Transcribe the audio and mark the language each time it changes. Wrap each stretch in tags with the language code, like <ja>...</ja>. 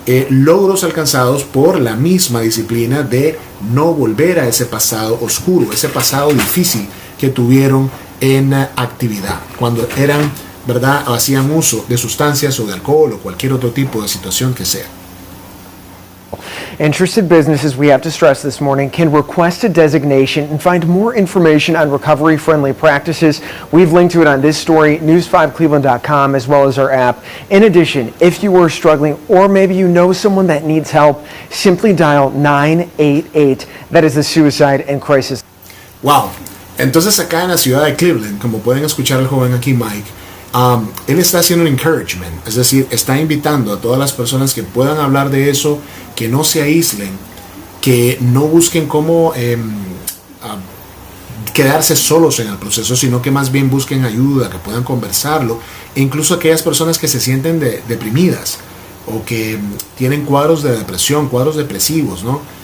<es>logros alcanzados por la misma disciplina de no volver a ese pasado oscuro, ese pasado difícil que tuvieron en actividad, cuando eran, ¿verdad?, hacían uso de sustancias o de alcohol o cualquier otro tipo de situación que sea.</es> <en>Interested businesses, we have to stress this morning, can request a designation and find more information on recovery-friendly practices. We've linked to it on this story, news5cleveland.com, as well as our app. In addition, if you are struggling or maybe you know someone that needs help, simply dial 988. That is the Suicide and Crisis. Wow.</en> <es>Entonces acá en la ciudad de Cleveland, como pueden escuchar el joven aquí, Mike, él está haciendo un encouragement, es decir, está invitando a todas las personas que puedan hablar de eso, que no se aíslen, que no busquen cómo quedarse solos en el proceso, sino que más bien busquen ayuda, que puedan conversarlo, e incluso aquellas personas que se sienten deprimidas o que tienen cuadros de depresión, cuadros depresivos, ¿no?</es>